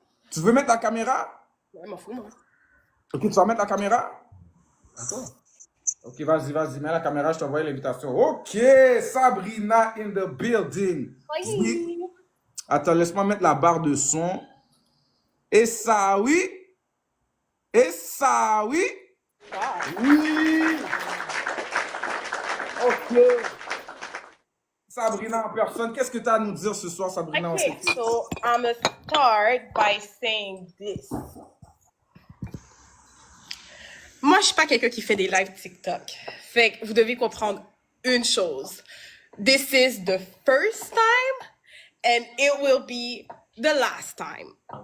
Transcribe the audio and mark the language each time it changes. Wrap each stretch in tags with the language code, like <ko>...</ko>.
<fr>Tu veux mettre la caméra? Ouais, m'en fous, moi. Ok, tu vas mettre la caméra? Attends. Ok, vas-y, mets la caméra, je t'envoie l'invitation.</fr> <en>Ok, Sabrina in the building.</en> <fr>Oui. Oui. Attends, laisse-moi mettre la barre de son. Et ça, oui. Et ça, oui. Ah. Oui. Ok. Sabrina en personne, qu'est-ce que tu as à nous dire ce soir, Sabrina? On</fr> <en>Okay,</en> <fr>s'écoute.</fr> <en>so I'm gonna start by saying this.</en> <fr>Moi, je suis pas quelqu'un qui fait des lives TikTok. Fait que vous devez comprendre une chose.</fr> <en>This is the first time and it will be the last time.</en>